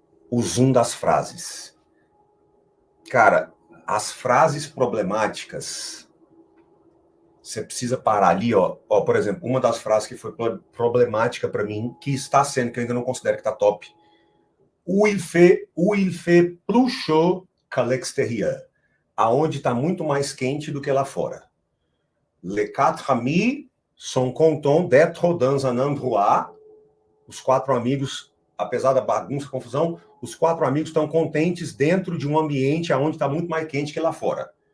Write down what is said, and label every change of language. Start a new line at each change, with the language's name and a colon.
Portuguese: O zoom das frases. Cara, as frases problemáticas, você precisa parar ali, ó. Por exemplo, uma das frases que foi problemática para mim, que está sendo, que eu ainda não considero que está top.
French: Où il fait plus chaud qu'à l'extérieur.
Portuguese: Aonde está muito mais quente do que lá fora.
French: Les quatre amis sont contents d'être dans un endroit.
Portuguese: Os 4 amigos, apesar da bagunça, confusão, os 4 amigos estão contentes dentro de um ambiente onde está muito mais quente que lá fora.